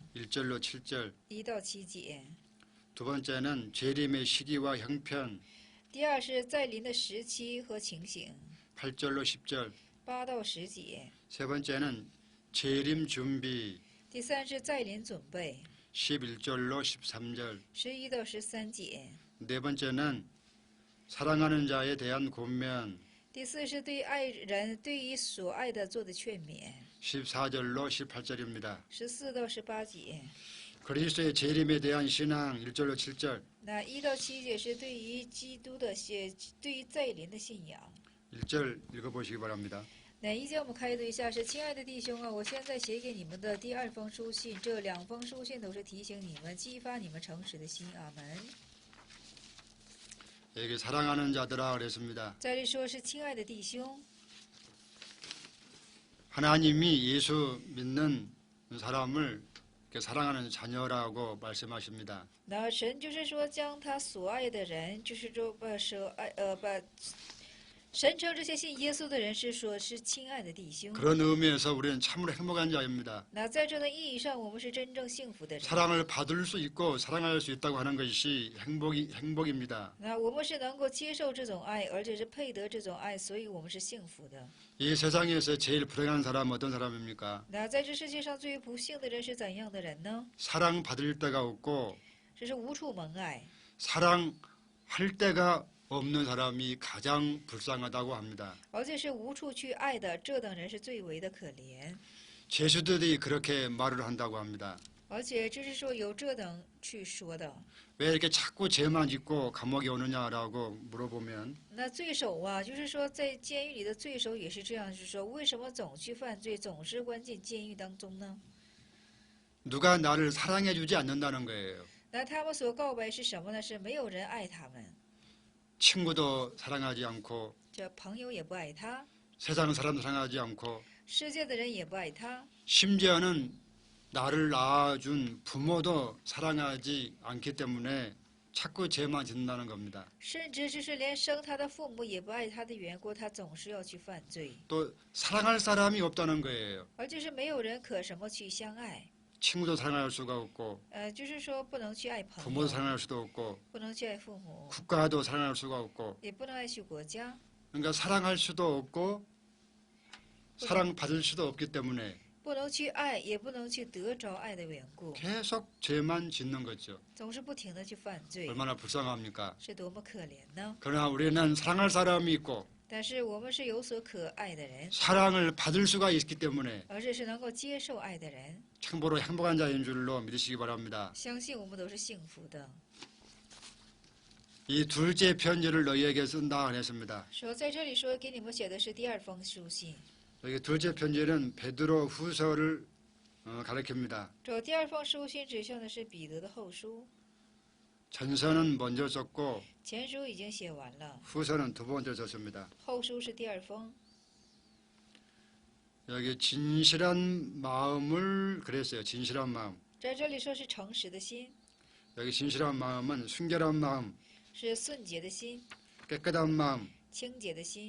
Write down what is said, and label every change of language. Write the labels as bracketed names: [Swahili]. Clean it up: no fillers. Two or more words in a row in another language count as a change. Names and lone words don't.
[Korean] 1절로 7절. [Chinese] 1 到7节。 [Korean] 두 번째는 재림의 시기와 형편 [Chinese] 第二是再临的时期和情形， [Korean] 8절로 10절. [Chinese] 8 到10节。 [Korean] 세 번째는 재림 준비 [Chinese] 第三是再临准备， [Korean] 11절로 13절. [Chinese] 11 到13节。 [Korean] 네 번째는 사랑하는 자에 대한 권면 [Chinese] 第四是对爱人对于所爱的做的劝勉， [Korean] 14절로 18절입니다. [Chinese] 14 到18节。 [Korean] 그리스도의 재림에 대한 신앙 1절로 7절. [Chinese] 那1到7节是对于基督的对于再临的信仰。 [Korean] 1절 읽어보시기 바랍니다. [Chinese] 那1节我们开读一下是：亲爱的弟兄啊，我现在写给你们的第2封书信，这2封书信都是提醒你们、激发你们诚实的心。阿门。 [Korean] 여기 사랑하는 자들아 그랬습니다. [Chinese] 在这说是亲爱的弟兄， [Korean] 하나님이 예수 믿는 사람을 이렇게 사랑하는 자녀라고 말씀하십니다. [Chinese] 那神就是说将他所爱的人，就是说把神称这些信耶稣的人是说是亲爱的弟兄。 [Korean] 그런 의미에서 우리는 참으로 행복한 자입니다. [Chinese] 那在这个意义上，我们是真正幸福的人。 [Korean] 사랑을 받을 수 있고 사랑할 수 있다고 하는 것이 행복입니다. [Chinese] 那我们是能够接受这种爱，而且是配得这种爱，所以我们是幸福的。 [Korean] 이 세상에서 제일 불행한 사람은 어떤 사람입니까? [Chinese] 那在这世界上最不幸的人是怎样的人呢？ [Korean] 사랑받을 데가 없고 [Chinese] 这是无处蒙爱， [Korean] 사랑할 데가 없는 사람이 가장 불쌍하다고 합니다. [Chinese] 而且是无处去爱的，这等人是最为的可怜。 [Korean] 제수들이 그렇게 말을 한다고 합니다. [Chinese] 而且这是说有这等去说的。 [Korean] 왜 이렇게 자꾸 죄만 짓고 감옥에 오느냐라고 물어보면 [Chinese] 那罪首啊，就是说在监狱里的罪首也是这样，就是说为什么总去犯罪，总是关进监狱当中呢？ [Korean] 누가 나를 사랑해주지 않는다는 거예요. [Chinese] 那他们所告白是什么呢？是没有人爱他们， [Korean] 친구도 사랑하지 않고 [Chinese] 这朋友也不爱他， [Korean] 세상 사람도 사랑하지 않고 [Chinese] 世界的人也不爱他， [Korean] 심지어는 나를 낳아준 부모도 사랑하지 않기 때문에 자꾸 죄만 짓는다는 겁니다. [Chinese] 甚至就是连生他的父母也不爱他的缘故，他总是要去犯罪， [Korean] 또 사랑할 사람이 없다는 거예요. [Chinese] 而就是没有人可什么去相爱， [Korean] 친구도 사랑할 수가 없고 [Chinese] 就是说不能去爱朋 [Korean] 부모도 [Chinese] 友， [Korean] 사랑할 수도 없고 [Chinese] 不能去爱父母， [Korean] 국가도 사랑할 수가 없고 [Chinese] 也不能爱去国家， [Korean] 그러니까 사랑할 수도 없고 사랑받을 수도 없기 때문에 [Chinese] 不能去爱，也不能去得着爱的缘故， [Korean] 계속 죄만 짓는 거죠. [Chinese] 总是不停的去犯罪， [Korean] 얼마나 불쌍합니까? [Chinese] 是多么可怜呢？ [Korean] 그러나 우리는 사랑할 사람이 있고 [Chinese] 但是我们是有所可爱的人， [Korean] 사랑을 받을 수가 있기 때문에 [Chinese] 而这是能够接受爱的人， [Korean] 참고로 행복한 자인 줄로 믿으시기 바랍니다. [Chinese] 相信我们都是幸福的。 [Korean] 이 둘째 편지를 너희에게 쓴다 했습니다. [Chinese] 说在这里说给你们写的是第二封书信， [Korean] 여기 둘째 편지는 베드로 후서를 가리킵니다. [Chinese] 这第二封书信指向的是彼得的后书， [Korean] 전서는 먼저 썼고 [Chinese] 前书已经写完了， [Korean] 후서는 두 번째 썼습니다. [Chinese] 后书是第二封。 [Korean] 여기 진실한 마음을 그랬어요. 진실한 마음. [Chinese] 在这里说是诚实的心， [Korean] 여기 진실한 마음은 순결한 마음, [Chinese] 是顺洁的心， [Korean] 깨끗한 마음. [Chinese] 清洁的心，